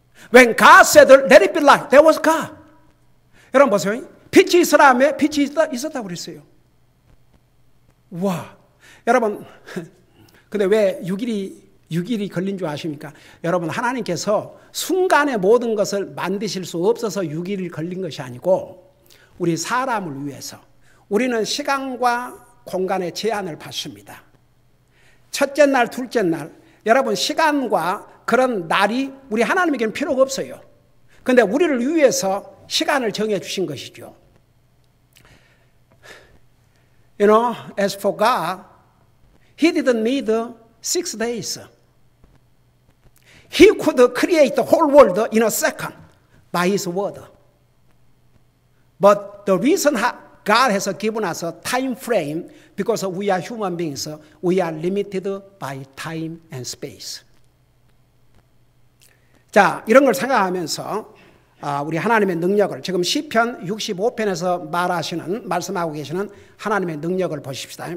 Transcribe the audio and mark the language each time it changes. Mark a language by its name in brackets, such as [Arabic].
[English] When God said, let it be light, there was God. [Korean] 여러분 보세요. 빛이 있으라 하며 빛이 있었다고 그랬어요. 와, 여러분, 근데 왜 6일이 걸린 줄 아십니까? 여러분, 하나님께서 순간에 모든 것을 만드실 수 없어서 6일이 걸린 것이 아니고 우리 사람을 위해서 우리는 시간과 공간의 제한을 받습니다. 첫째 날, 둘째 날, 여러분 시간과 그런 날이 우리 하나님에게는 필요가 없어요. 그런데 우리를 위해서 시간을 정해 주신 것이죠. [English] You know, as for God, He didn't need 6 days. He could create the whole world in a second by His word. But the reason God has given us a time frame, because we are human beings, we are limited by time and space. [Korean] 자, 이런 걸 생각하면서 우리 하나님의 능력을, 지금 시편 65편에서 말씀하고 계시는 하나님의 능력을 보십시다.